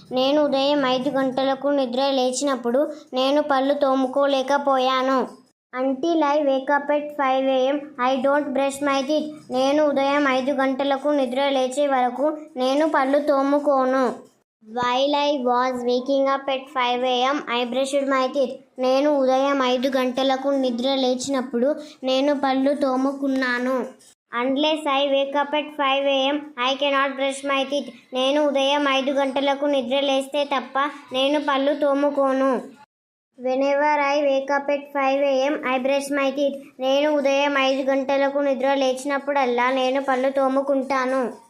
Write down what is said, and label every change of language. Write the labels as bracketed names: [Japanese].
[Telugu] నేను ఉదయం 5 గంటలకు నిద్ర లేచినప్పుడు నేను పళ్ళు తోముకోలేకపోయాను. [English] Until I wake up at 5 a.m. I don't brush my teeth. [Telugu] నేను ఉదయం 5 గంటలకు నిద్ర లేచే వరకు నేను పళ్ళు తోముకోను. [English] While I was waking up at 5 a.m. I brushed my teeth. [Telugu] నేను ఉదయం 5 గంటలకు నిద్ర లేచినప్పుడు నేను పళ్ళు తోముకున్నాను. [English] Unless I wake up at 5 a.m. I cannot brush my teeth. [Telugu] నేను ఉదయం 5 గంటలకు నిద్ర లేస్తే తప్ప నేను పళ్ళు తోముకోను. [English] Whenever I wake up at 5 a.m. I brush my teeth. [Telugu] నేను ఉదయం 5 గంటలకు నిద్ర లేచినప్పుడల్లా నేను పళ్ళు తోముకుంటాను.